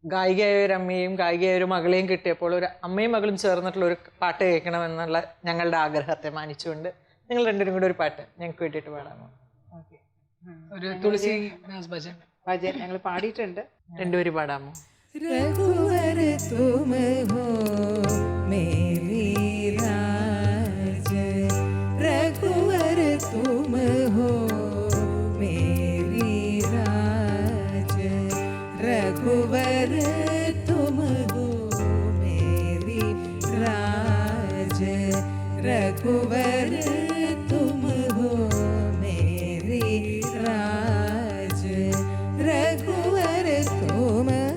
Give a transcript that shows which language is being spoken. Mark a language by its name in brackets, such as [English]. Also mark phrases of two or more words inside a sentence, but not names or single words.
[Malayalam] ഗായികയായ ഒരു അമ്മയും ഗായികയായ ഒരു മകളെയും കിട്ടിയപ്പോൾ ഒരു അമ്മയും മകളും ചേർന്നിട്ടുള്ള ഒരു പാട്ട് കേൾക്കണമെന്നുള്ള ഞങ്ങളുടെ ആഗ്രഹത്തെ മാനിച്ചുകൊണ്ട് നിങ്ങൾ രണ്ടുപേരും കൂടെ ഒരു പാട്ട് ഞങ്ങൾക്ക് വേണ്ടിയിട്ട് പാടാമോ? ഒരു തുളസി ഭജൻ ഞങ്ങൾ പാടിയിട്ടുണ്ട്. രണ്ടുപേരും പാടാമോ? [Hindi] रघुवर तुम हो मेरी राज, रघुवर तुम हो मेरी राज, रघुवर तुम हो मेरी राज, रघुवर तुम हो मेरी राज, रघुवर तुम